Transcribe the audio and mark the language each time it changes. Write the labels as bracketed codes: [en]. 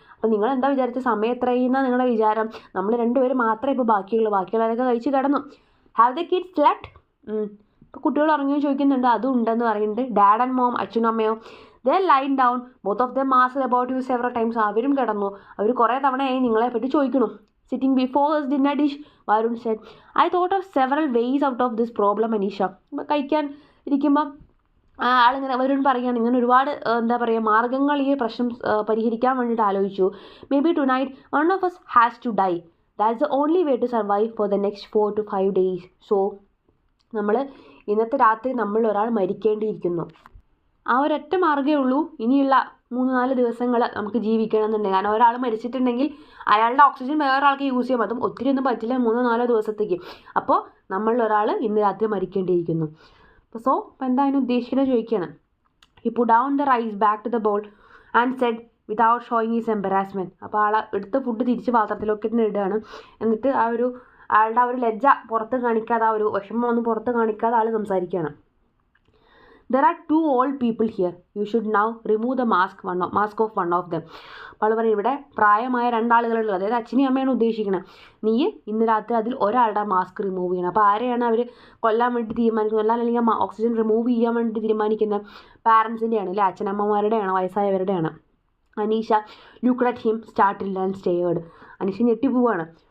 [ml] അപ്പോൾ നിങ്ങൾ എന്താ വിചാരിച്ച സമയം എത്രയെന്നാണ് നിങ്ങളുടെ വിചാരം? നമ്മൾ 2 പേര് മാത്രമേ ഇപ്പോൾ ബാക്കിയുള്ളവരൊക്കെ കഴിച്ച് കിടന്നു. [en] Have the kids slept? [ml] ഇപ്പോൾ കുട്ടികൾ ഉറങ്ങിയോ ചോദിക്കുന്നുണ്ട്. അതും ഉണ്ടെന്ന് പറയുന്നുണ്ട്. [en] dad and mom, [ml] അച്ഛനും അമ്മയോ? [en] They lain down both of them asked about you several times. [ml] അവരും കിടന്നു, അവർ കുറേ തവണയായി നിങ്ങളെ പറ്റി ചോദിക്കണു. [en] Sitting before his dinner dish, Varun said, I thought of several ways out of this problem, Anisha. [ml] കഴിക്കാൻ ഇരിക്കുമ്പോൾ ആളിങ്ങനെ വരുൺ പറയുകയാണ്, ഇങ്ങനെ ഒരുപാട് എന്താ പറയുക മാർഗ്ഗങ്ങൾ ഈ പ്രശ്നം പരിഹരിക്കാൻ വേണ്ടിയിട്ട് ആലോചിച്ചു. [en] Maybe tonight one of us has to die. That's the only way to survive for the next 4 to 5 days. [ml] So നമ്മൾ ഇന്നത്തെ രാത്രി നമ്മൾ ഒരാൾ മരിക്കേണ്ടിയിരിക്കുന്നു. ആ ഒരൊറ്റ മാർഗ്ഗമേ ഉള്ളൂ ഇനിയുള്ള 3-4 ദിവസങ്ങൾ നമുക്ക് ജീവിക്കണമെന്നുണ്ടെങ്കിൽ. കാരണം ഒരാൾ മരിച്ചിട്ടുണ്ടെങ്കിൽ അയാളുടെ ഓക്സിജൻ വേറെ ആൾക്ക് യൂസ് ചെയ്യാം. അതും ഒത്തിരി ഒന്നും പറ്റില്ല, 3-4 ദിവസത്തേക്ക്. അപ്പോൾ നമ്മളിലൊരാൾ ഇന്ന് രാത്രി മരിക്കേണ്ടിയിരിക്കുന്നു. അപ്പോൾ എന്തായാലും ഉദ്ദേശിക്കുന്നത് ചോദിക്കുകയാണ്. [en] He put down the rice back to the bowl and said without showing his embarrassment. [ml] അപ്പോൾ ആൾ എടുത്ത ഫുഡ് തിരിച്ച് പാത്രത്തിലൊക്കെ ഇടുകയാണ്. എന്നിട്ട് അയാളുടെ ആ ഒരു ലജ്ജ പുറത്ത് കാണിക്കാതെ, ആ ഒരു വിഷമം ഒന്നും പുറത്ത് കാണിക്കാതെ ആൾ സംസാരിക്കുകയാണ്. [en] There are 2 old people here. You should now remove the mask of one of them. [ml] അപ്പോൾ പറയും, ഇവിടെ പ്രായമായ 2 ആളുകളുള്ളത്, അതായത് അച്ഛനെയും അമ്മയാണ് ഉദ്ദേശിക്കുന്നത്. നീ ഇന്ന് രാത്രി അതിൽ ഒരാളുടെ മാസ്ക് റിമൂവ് ചെയ്യണം. അപ്പോൾ ആരെയാണ് അവർ കൊല്ലാൻ വേണ്ടി തീരുമാനിക്കുന്നത്, അല്ലെങ്കിൽ ഓക്സിജൻ റിമൂവ് ചെയ്യാൻ വേണ്ടി തീരുമാനിക്കുന്നത്? പാരൻസിൻ്റെയാണ്, അല്ലെ അച്ഛനമ്മമാരുടെയാണ്, വയസ്സായവരുടെയാണ്. Aneesha [en] Looked at him startled and stared. [ml] Aneesha ഞെട്ടിപ്പോവാണ്.